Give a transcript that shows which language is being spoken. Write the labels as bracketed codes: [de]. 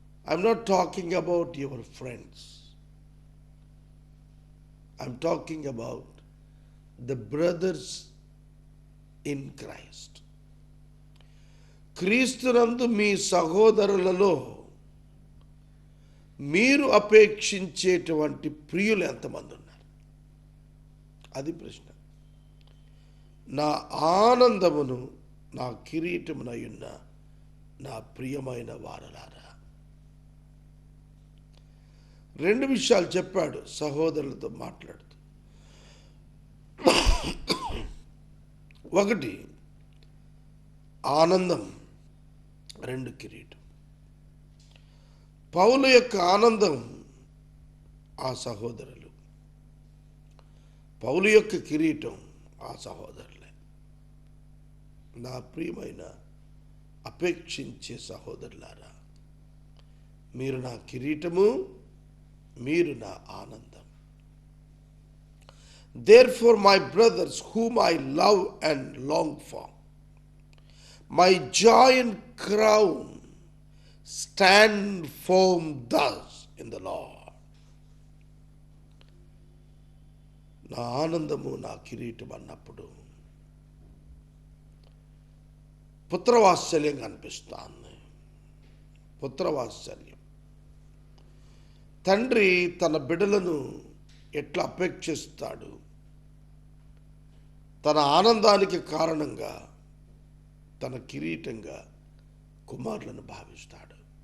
[en] I'm not talking about your friends. I'm talking about the brothers in Christ. [te] క్రీస్తునందు మీ సహోదరులలో మీరు అపేక్షించేటువంటి ప్రియులు ఎంతమంది ఉన్నారు? అది ప్రశ్న. నా ఆనందమును, నా కిరీటమునయున్న నా ప్రియమైన వారలారా. 2 విషయాలు చెప్పాడు సహోదరులతో మాట్లాడుతూ. ఒకటి ఆనందం, రెండు కిరీటం. పౌలు యొక్క ఆనందం ఆ సహోదరులు, పౌలు యొక్క కిరీటం ఆ సహోదరులే. నా ప్రియమైన అపేక్షించే సహోదరులారా, మీరు నా కిరీటము, మీరు నా ఆనందం. [en] Therefore, my brothers, whom I love and long for, my joy and crown, stand firm thus in the Lord. [te] నా ఆనందము, నా కిరీటం అన్నప్పుడు పుత్రవాత్సల్యం కనిపిస్తుంది. పుత్రవాత్సల్యం. తండ్రి తన బిడ్డలను ఎట్లా అపేక్షిస్తాడు, తన ఆనందానికి కారణంగా తన కిరీటంగా కుమారులను భావిస్తాడు.